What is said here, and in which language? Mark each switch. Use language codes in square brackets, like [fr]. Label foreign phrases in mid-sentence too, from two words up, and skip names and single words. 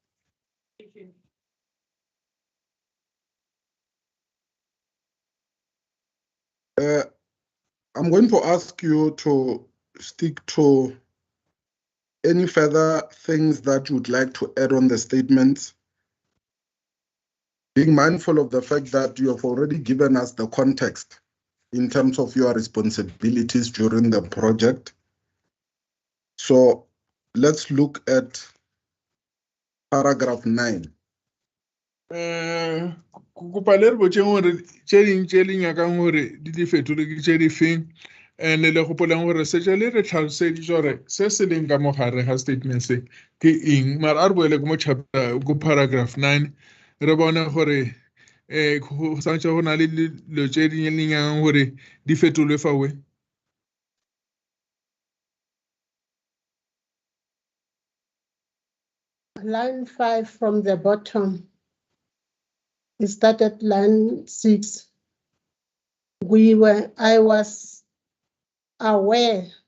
[en] I'm going to ask you to stick to any further things that you would like to add on the statements, being mindful of the fact that you have already given us the context in terms of your responsibilities during the project. So let's look at paragraph 9. [st] Kopa le re botseng hore tse ding tse le nyakang hore di fetolwe ke tse difeng, [tn] and le gopolang hore se le re tlhaloseditse hore se se leng ka mogare ga statement se ke eng, mara a re boele ko paragraph 9 re bone gore go santse go na le dilo tse di nyakang hore di fetolwe fawe. [en] Line 5 from the bottom. We started line 6. I was aware.